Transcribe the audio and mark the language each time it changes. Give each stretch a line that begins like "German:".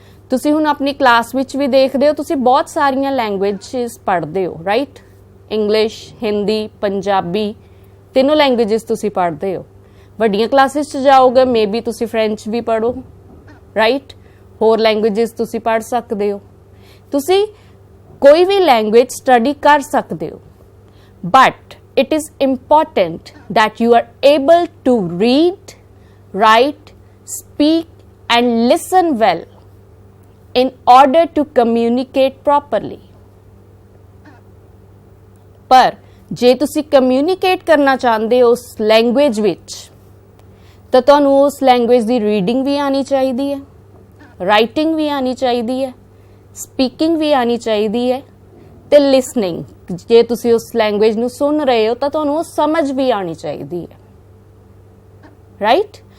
Punjabi: ਤੁਸੀਂ ਹੁਣ ਆਪਣੀ ਕਲਾਸ ਵਿੱਚ ਵੀ ਦੇਖਦੇ ਹੋ, ਤੁਸੀਂ ਬਹੁਤ ਸਾਰੀਆਂ ਲੈਂਗੁਏਜਸ ਪੜ੍ਹਦੇ ਹੋ, ਰਾਈਟ? ਇੰਗਲਿਸ਼, ਹਿੰਦੀ, ਪੰਜਾਬੀ, ਤਿੰਨੋਂ ਲੈਂਗੁਏਜਸ ਤੁਸੀਂ ਪੜ੍ਹਦੇ ਹੋ। ਵੱਡੀਆਂ ਕਲਾਸਿਸ 'ਚ ਜਾਓਗੇ ਮੇ ਬੀ ਤੁਸੀਂ ਫਰੈਂਚ ਵੀ ਪੜ੍ਹੋ, ਰਾਈਟ? ਹੋਰ ਲੈਂਗੁਏਜਸ ਤੁਸੀਂ ਪੜ੍ਹ ਸਕਦੇ ਹੋ। ਤੁਸੀਂ ਕੋਈ ਵੀ ਲੈਂਗੁਏਜ ਸਟੱਡੀ ਕਰ ਸਕਦੇ ਹੋ, but
English: it is important that you are able to read, write, speak and listen well in order to communicate properly.
Punjabi: ਪਰ ਜੇ ਤੁਸੀਂ ਕਮਿਊਨੀਕੇਟ ਕਰਨਾ ਚਾਹੁੰਦੇ ਹੋ ਉਸ ਲੈਂਗੁਏਜ ਵਿੱਚ ਤਾਂ ਤੁਹਾਨੂੰ ਉਸ ਲੈਂਗੁਏਜ ਦੀ ਰੀਡਿੰਗ ਵੀ ਆਉਣੀ ਚਾਹੀਦੀ ਹੈ, ਰਾਈਟਿੰਗ ਵੀ ਆਉਣੀ ਚਾਹੀਦੀ ਹੈ, ਸਪੀਕਿੰਗ ਵੀ ਆਉਣੀ ਚਾਹੀਦੀ ਹੈ ਤੇ ਲਿਸਨਿੰਗ, ਜੇ ਤੁਸੀਂ ਉਸ ਲੈਂਗੁਏਜ ਨੂੰ ਸੁਣ ਰਹੇ ਹੋ ਤਾਂ ਤੁਹਾਨੂੰ ਉਹ ਸਮਝ ਵੀ ਆਉਣੀ ਚਾਹੀਦੀ ਹੈ, ਰਾਈਟ?